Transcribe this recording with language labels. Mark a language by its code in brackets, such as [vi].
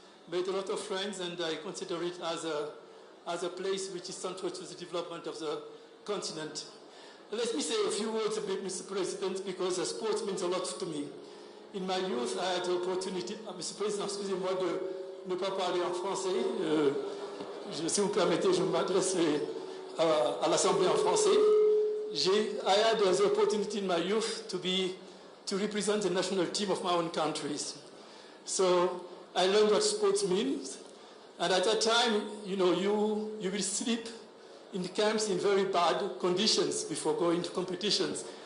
[en] Made a lot of friends, and I consider it as a place which is central to the development of the continent. Let me say a few words about Mr. President, because sports means a lot to me. In my youth, I had the opportunity, Mr. [fr] President, excusez-moi de ne pas parler en français. Si vous permettez, je m'adresse à l'Assemblée en français. [en] I had the opportunity in my youth to represent the national team of my own countries. So I learned what sports means. And at that time, you know, you will sleep in camps in very bad conditions before going to competitions.